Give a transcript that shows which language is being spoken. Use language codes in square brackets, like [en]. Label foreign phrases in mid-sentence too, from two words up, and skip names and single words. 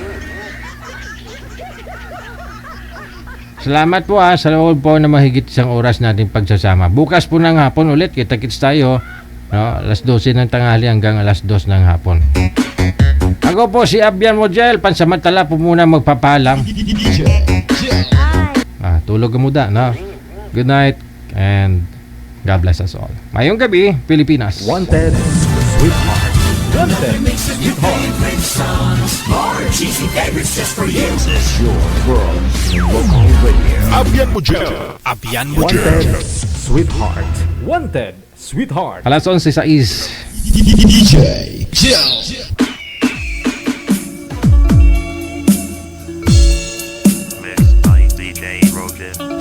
[tl] Salamat po sa loob po na mahigit isang oras natin pagsasama. Bukas po ng hapon ulit, kita-kits tayo, no? Alas 12 ng tanghali hanggang alas 2 ng hapon. Ako po si Abian Mojel, pansamantala po muna magpapaalam. Tulog ka muna, no? [en] Good night and God bless us all. [tl] Mayong gabi, Pilipinas. [en] Wanted, Sweetheart. Wanted, Sweetheart. Favorites just for you. This is your world local radio. Abian Mujel. Abian Mujel. Wanted, Sweetheart. Wanted, Sweetheart. [tl] Alas 11:06. [en] DJ Jill. Mixed by DJ Rogan.